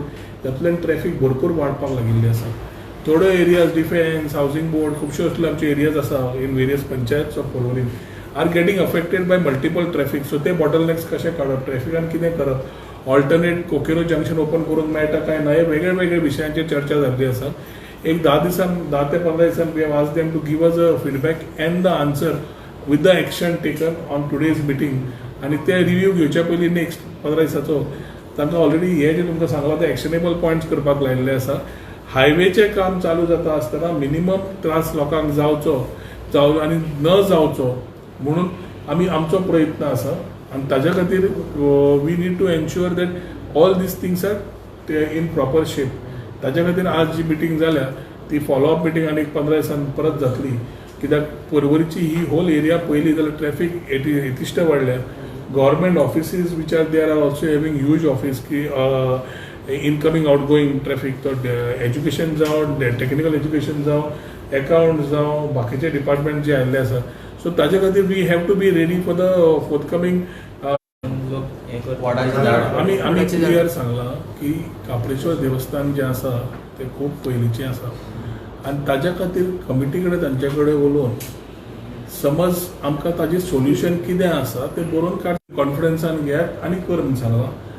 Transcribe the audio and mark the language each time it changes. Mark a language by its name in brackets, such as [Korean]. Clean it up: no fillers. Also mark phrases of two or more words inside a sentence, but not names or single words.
[Konkani] तातूंतल्यान ट्रॅफिक भरपूर वाडपाक लागिल्ली आसा. थोडे एरियाज डिफेन्स हावसिंग बोर्ड खुबश्यो असले आमचे एरियाज आसा [English] in various panchayats of Porvorim are getting affected by multiple traffic. [Konkani] सो ते बॉटलनेक्स कशें काडप ट्रॅफिकान कितें करप ऑल्टरनेट कोकेरो जंक्शन ओपन करूंक मेळटा काय ना हे वेगळे वेगळे विशयांचेर चर्चा जाल्ली आसा. एक 10 ते 15 दिसान [English] we have asked them to give us a feedback and the answer with the action taken on today's meeting. [Konkani] आनी ते रिव्यू घेवच्या पयलीं नेक्स्ट 15 दिसाचो तांकां ऑलरेडी हे जे तुमकां सांगलां ते [English] actionable points [Konkani] करपाक लायिल्ले आसा. हायवेचें काम चालू जाता आसतना मिनिमम त्रास लोकांक जावचो आनी न जावचो म्हणून आमी आमचो प्रयत्न आसा आनी ताज्या खातीर [English] we need to ensure that all these things are in proper shape. [Konkani] ताज्या खातीर आज जी मिटींग जाल्या ती [English] follow-up meeting [Konkani] आनी 15 दिसान परत जातली कित्याक पर्वरीची ही [English] whole area [Konkani] पयली जाल्यार ट्रॅफिक येतिश्ट वाडल्या. [English] government offices which are there are also having huge office ki incoming outgoing traffic [Konkani] तो एज्युकेशन जावं टेक्निकल एज्युकेशन जावं अकाउंट जावं बाकीचे डिपार्टमेंट जे आयिल्ले आसा. [English] सो [Konkani] ताजे खातीर [English] we have to be ready for the forthcoming. [Konkani] आमी क्लियर सांगलां की कापडेश्वर देवस्थान जें आसा तें खूब पयलींचें आसा आनी ताज्या खातीर कमिटी कडेन तांचे कडेन उलोवन समज आमकां ताजें सोल्युशन कितें आसा तें बरोवन काड कॉन्फिडन्सान घेयात आनी कर म्हूण सांगलां.